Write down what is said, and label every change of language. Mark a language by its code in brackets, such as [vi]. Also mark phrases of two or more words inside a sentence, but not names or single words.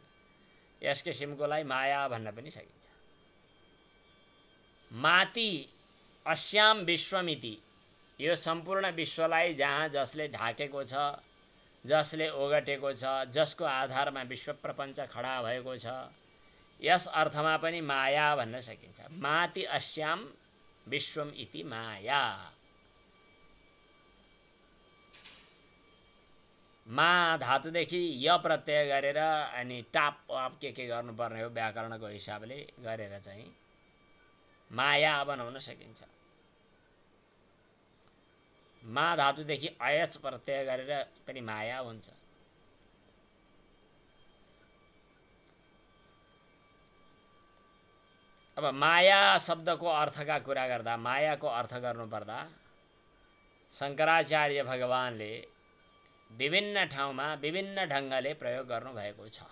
[ne] यस किसिमकोलाई माया भन्न पनि सकिन्छ। [sa] माति अस्याम विश्वमिति [ne] यो सम्पूर्ण विश्वलाई जहाँ जसले ढाकेको छ, जसले ओगटेको छ, जसको आधारमा विश्व प्रपञ्च खडा भएको छ, यस अर्थमा पनि माया भन्न सकिन्छ। [sa] माति अस्याम विश्वम इति माया। [ne] मा धातुदेखि य प्रत्यय गरेर अनि टाप के गर्नुपर्ने हो व्याकरणको हिसाबले गरेर चाहिँ माया बनाउन सकिन्छ। मा धातुदेखि अयच प्रत्यय गरेर पनि माया हुन्छ। अब माया शब्दको अर्थका कुरा गर्दा, मायाको अर्थ गर्नुपर्दा शङ्कराचार्य भगवानले विभिन्न ठाउँमा विभिन्न ढङ्गले प्रयोग गर्नुभएको छ।